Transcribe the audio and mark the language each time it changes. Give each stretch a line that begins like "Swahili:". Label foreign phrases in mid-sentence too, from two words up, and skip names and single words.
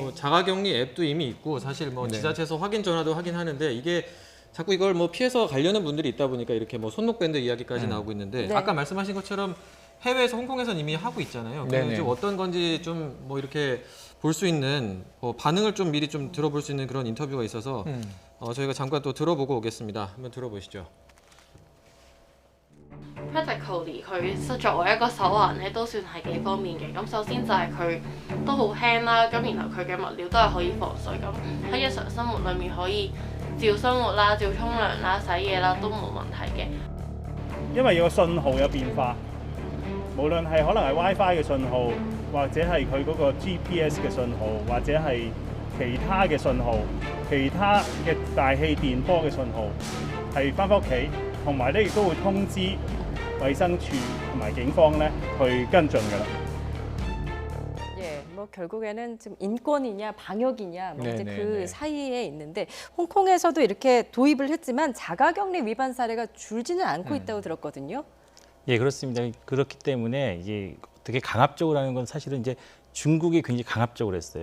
Korean: 뭐 자가격리 앱도 이미 있고 사실 뭐 지자체에서 확인 전화도 하긴 하는데 이게 자꾸 이걸 뭐 피해서 가려는 분들이 있다 보니까 이렇게 뭐 손목밴드 이야기까지 나오고 있는데 네. 아까 말씀하신 것처럼 해외에서 홍콩에서는 이미 하고 있잖아요. 네네. 좀 어떤 건지 좀 뭐 이렇게 볼 수 있는 반응을 좀 미리 좀 들어볼 수 있는 그런 인터뷰가 있어서 저희가 잠깐 또 들어보고 오겠습니다. 한번 들어보시죠.
Cantonese: Practically 佢作為一個手環咧，都算係幾方便嘅。咁首先就係佢都好輕啦，咁然後佢嘅物料都係可以防水，咁喺日常生活裡面可以照生活啦、照沖涼啦、洗嘢啦都冇問題嘅。因為個信號有變化，無論係可能係 WiFi 嘅信號，或者係佢嗰個 GPS 嘅信號，或者係其他嘅信號，其他嘅大氣電波嘅信號，係翻屋企，同埋咧亦都會通知衛生署同埋警方咧去跟進㗎啦。
Korean: 예, 뭐 결국에는 지금 인권이냐 방역이냐 뭐 이제 네네네. 그 사이에 있는데 홍콩에서도 이렇게 도입을 했지만 자가격리 위반 사례가 줄지는 않고 있다고 들었거든요. 예, 그렇습니다. 그렇기 때문에 이게 어떻게 강압적으로 하는 건 사실은 이제 중국이 굉장히 강압적으로 했어요.